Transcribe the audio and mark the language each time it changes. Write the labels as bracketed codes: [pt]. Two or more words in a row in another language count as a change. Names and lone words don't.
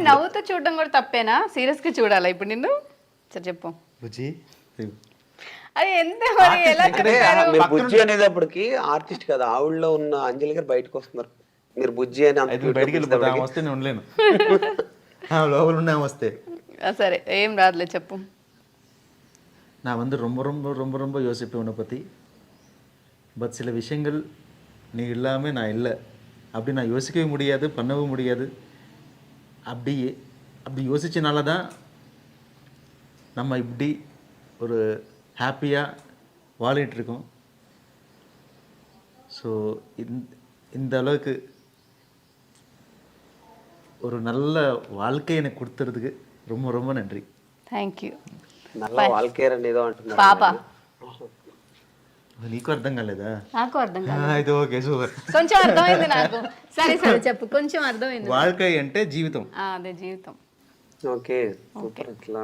[te] నవ్వుతూ చూడడం కూడా తప్పేనా? సీరియస్ గా చూడాలా ఇప్పుడు నిన్ను? సరే చెప్పు. బుజ్జి అరే ఎంత మరి ఎలా చెప్తారు? మీరు బుజ్జి అనేటప్పటికి ఆర్టిస్ట్ కదా, ఆవిడలో ఉన్న అంజలి గారు బయటకు వస్తున్నారు. మీరు బుజ్జి అని బయటికి వెళ్ళిపోతా, ఆమె వస్తే నేను ఉండలేను. లోపల ఉన్న ఆమె వస్తే సరే ఏం రాదులే చెప్పు. [ta] நான் வந்து ரொம்ப ரொம்ப ரொம்ப ரொம்ப யோசிப்பேன் உன்னை பற்றி. பட் சில விஷயங்கள் நீ இல்லாமல் நான் இல்லை அப்படி நான் யோசிக்கவே முடியாது, பண்ணவும் முடியாது. அப்படி யோசிச்சனால தான் நம்ம இப்படி ஒரு ஹாப்பியாக வாழிட்டுருக்கோம். ஸோ இந்த அளவுக்கு ஒரு நல்ல வாழ்க்கையை எனக்கு கொடுத்துறதுக்கு ரொம்ப ரொம்ப நன்றி. [en] thank you. [te] నల్ల వాల్కేర్ అని ఏదో అంటున్నారు. పాప నీకు అర్థం కాలేదా? నాకు అర్థం కాదు. అయితే [en] okay super. [te] కొంచెం అర్థమైంది నాకు. సరే సరే చెప్పు, కొంచెం అర్థమైంది. வாழ்க்கை అంటే జీవితం. అదే జీవితం. [en] okay super. [te] అట్లా